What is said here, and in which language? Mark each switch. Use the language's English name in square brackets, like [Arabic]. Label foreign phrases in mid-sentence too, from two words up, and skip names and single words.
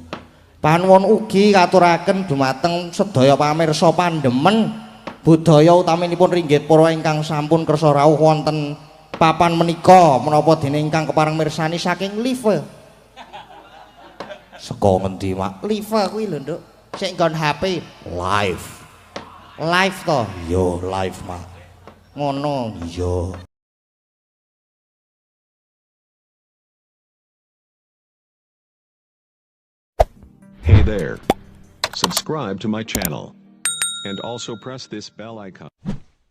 [Javanese] Panuwun ugi katuraken dumateng sedaya pamirsa pandemen budaya utaminipun ringgit para ingkang sampun kersa rawuh wonten papan menika menapa dene ingkang kepareng mirsani saking live. Saka ngendi, Mak? Live kuwi lho, Nduk. Sing nggon HP. Live. Live to. Yo, live, Mak. Ngono. Iya. [English] Hey there. Subscribe to my channel. And also press this bell icon.